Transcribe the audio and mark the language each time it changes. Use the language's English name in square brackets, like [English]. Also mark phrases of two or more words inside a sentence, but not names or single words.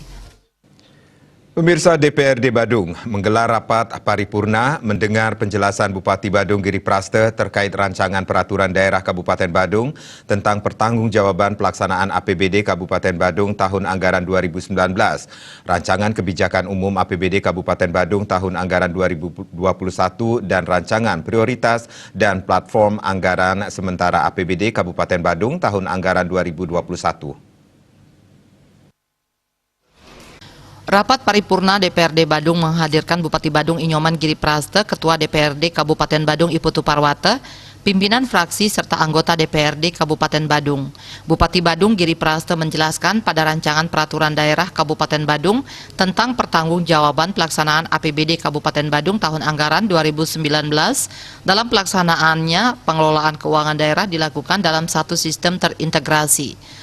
[Indonesian] Pemirsa, DPRD Badung menggelar rapat paripurna mendengar penjelasan Bupati Badung Giri Praste terkait rancangan peraturan daerah Kabupaten Badung tentang pertanggungjawaban pelaksanaan APBD Kabupaten Badung tahun anggaran 2019, rancangan kebijakan umum APBD Kabupaten Badung tahun anggaran 2021 dan rancangan prioritas dan platform anggaran sementara APBD Kabupaten Badung tahun anggaran 2021. Rapat paripurna DPRD Badung menghadirkan Bupati Badung Inyoman Giri Praste, Ketua DPRD Kabupaten Badung Iputu Parwata, pimpinan fraksi serta anggota DPRD Kabupaten Badung. Bupati Badung Giri Praste menjelaskan pada rancangan peraturan daerah Kabupaten Badung tentang pertanggungjawaban pelaksanaan APBD Kabupaten Badung tahun anggaran 2019. Dalam pelaksanaannya, pengelolaan keuangan daerah dilakukan dalam satu sistem terintegrasi.